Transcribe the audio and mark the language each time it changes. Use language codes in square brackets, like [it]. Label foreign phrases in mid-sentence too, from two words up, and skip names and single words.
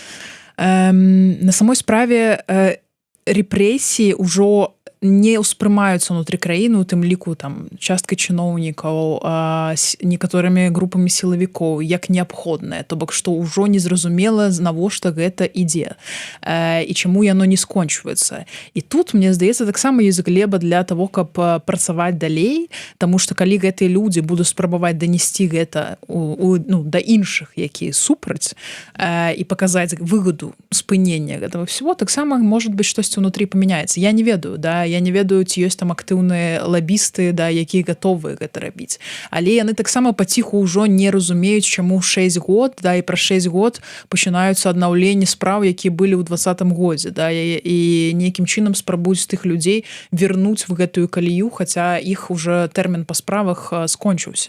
[ru] на самой [be] справе рэпрэсіі ўжо не ўспрымаюцца ўнутры краіны, у тым ліку там часткай чыноўнікаў, некаторымі групамі сілавікоў, як неабходнае, то бок што ўжо незразумела, навошта гэта ідзе і чаму яно не скончваецца. І тут, мне здаецца, таксама ёсць глеба для того, каб працаваць далей, таму што калі гэтыя людзі будуць спрабаваць данесці гэта да іншых, якія супраць, і паказаць выгаду спынення гэтага всего, таксама [ru] может быть [be] штосьці ўнутры памяняецца. Я не ведаю, да, я не ведаю, ці ёсць там актыўныя лабісты, да, якія гатовыя гэта рабіць. Але яны таксама паціху ўжо не разумеюць, чаму 6 год, да, і праз 6 год пачынаюцца аднаўленні спраў, якія былі ў 20-м годзе, да, і нейкім чынам спрабуюць тых людзей вернуць в гэтую калію, хаця іх уже тэрмін па справах скончыўся.